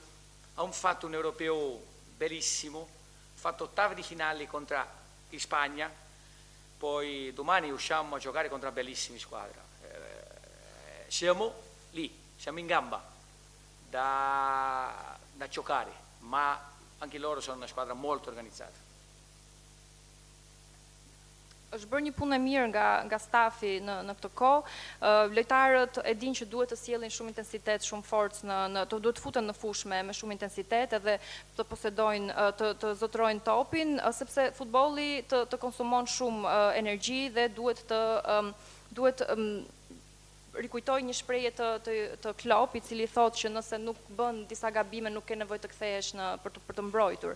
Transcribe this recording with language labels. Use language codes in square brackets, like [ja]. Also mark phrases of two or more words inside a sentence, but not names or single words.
[it] Ha fatto un europeo bellissimo, ha fatto ottavi di finale contro in Spagna. Poi domani usciamo a giocare contro una bellissima squadra. Siamo lì, siamo in gamba da giocare, ma anche loro sono una squadra molto organizzata. [sq] Është bërë një punë e mirë nga stafi në këtë kohë. Lojtarët e dinë që duhet të sjellin shumë intensitet, shumë forcë duhet të futen në fushë me shumë intensitet edhe të posedojnë, të zotrojnë topin, sepse futbolli të konsumon shumë energji dhe duhet rikujtoj një shprehje të Klopp, i cili thotë që nëse nuk bën disa gabime nuk ke nevojë të kthehesh për të mbrojtur.